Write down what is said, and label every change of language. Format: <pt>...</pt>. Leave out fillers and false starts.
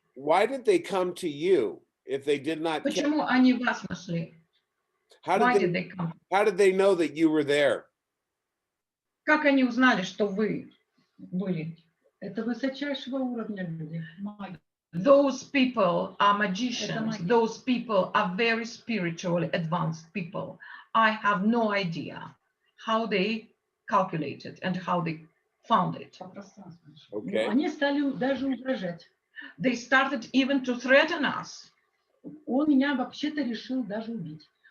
<en>Why did they come to you if they did not?</en> <ru>Почему они вас нашли?</ru> <en>How Why did did they come? How did they know that you were there?</en> <ru>Как они узнали, что вы были? Это высочайшего уровня люди.</ru> <en>Those people are magicians.</en> <ru>магия.</ru> <en>Those people are very spiritually advanced people. I have no idea how they calculated and how they found it. Okay.</en> <ru>Они стали даже угрожать.</ru> <en>They started even to threaten us.</en> <ru>Он меня вообще-то решил даже убить.</ru>